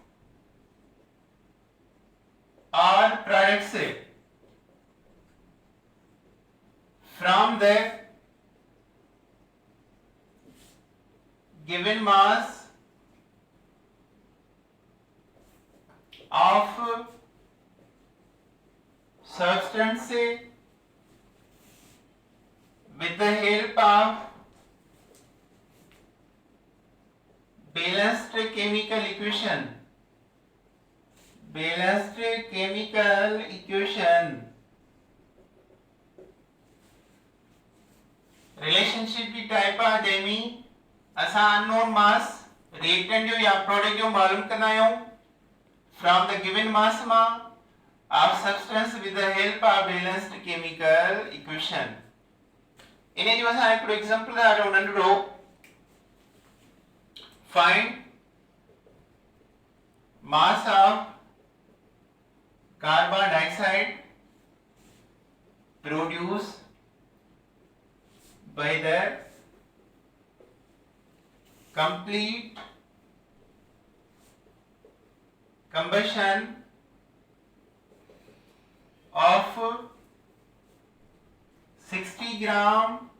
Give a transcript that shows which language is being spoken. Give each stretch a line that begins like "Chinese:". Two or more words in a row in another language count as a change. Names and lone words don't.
English: or products from the given mass of substance with the help of balanced chemical equation.
Sindhi: रिलेशनशिप की टाइप आहे जंहिंमें असां
English: unknown mass reactant
Sindhi: जो या प्रोडक्ट जो मालूम कंदा आहियूं
English: from the given mass of substance with the help of balanced chemical equation.
Sindhi: इन्हें जो असां हिकिड़ो एग्जांपल ॾाढो नंढड़ो,
English: find mass of carbon dioxide produced by the complete combustion of 60 gram